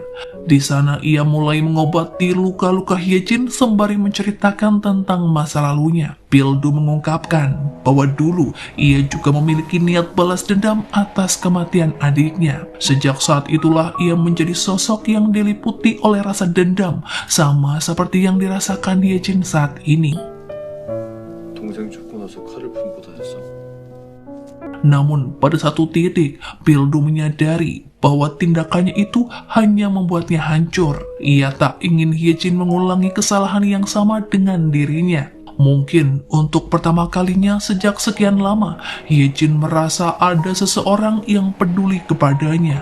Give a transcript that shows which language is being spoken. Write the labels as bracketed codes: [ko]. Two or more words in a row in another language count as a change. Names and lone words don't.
[id] Di sana ia mulai mengobati luka-luka Hyejin sembari menceritakan tentang masa lalunya. Pildu mengungkapkan bahwa dulu ia juga memiliki niat balas dendam atas kematian adiknya. Sejak saat itulah ia menjadi sosok yang diliputi oleh rasa dendam, sama seperti yang dirasakan Hyejin saat ini. [ko] 동생 죽고 나서 칼을 품고 다녔어. [id] Namun pada satu titik, Pildu menyadari bahwa tindakannya itu hanya membuatnya hancur. Ia tak ingin Hyejin mengulangi kesalahan yang sama dengan dirinya. Mungkin untuk pertama kalinya sejak sekian lama, Hyejin merasa ada seseorang yang peduli kepadanya.